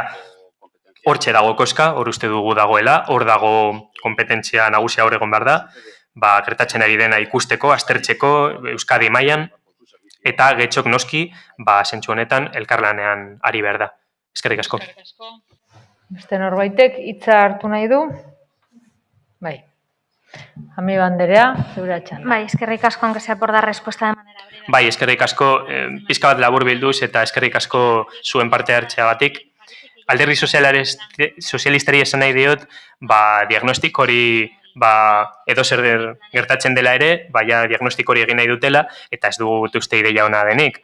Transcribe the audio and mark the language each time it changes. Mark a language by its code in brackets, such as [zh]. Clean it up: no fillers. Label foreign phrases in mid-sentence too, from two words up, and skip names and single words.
[eu] Hortxe dago koska, hor uste dugu dagoela, hor dago kompetentzia nagusia hor egon behar da, gertatzen ari dena ikusteko, aztertzeko, Euskadi mailan, eta getxok noski, zentzu honetan elkarlanean ari behar da. Eskerrik asko. Beste norbaitek hitza hartu nahi du? Bai. Amiba Anderea, zure txanda. Bai, eskerrik asko, [es] aunque sea por dar respuesta de manera breve. [eu] Bai, eskerrik asko, pizka bat labur bilduz eta eskerrik asko zuen parte hartzeagatik. Alderdi sozialistari esan nahi diot, diagnostik hori edo zer gertatzen dela ere, diagnostik hori egin nahi dutela, eta ez dugut uste ideia ona denik.